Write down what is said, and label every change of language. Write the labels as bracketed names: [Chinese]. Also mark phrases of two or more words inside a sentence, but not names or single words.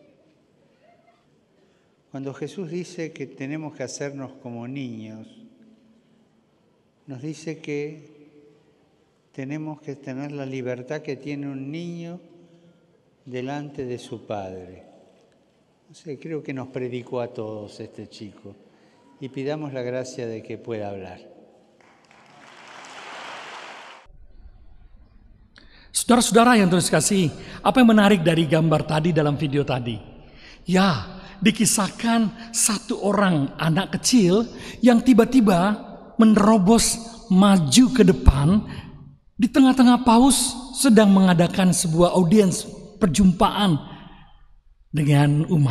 [Spanish] Cuando Jesús dice que tenemos que hacernos como niños, nos dice que tenemos que tener la libertad que tiene un niño delante de su padre. No sé, creo que nos predicó a todos este chico y pidamos la gracia de que pueda hablar. [Indonesian] Saudara-saudara yang terus kasih, apa yang menarik dari gambar tadi dalam video tadi? Ya, dikisahkan satu orang anak kecil yang tiba-tiba menerobos maju ke depan di tengah-tengah Paus sedang mengadakan sebuah audiens perjumpaan dengan umat.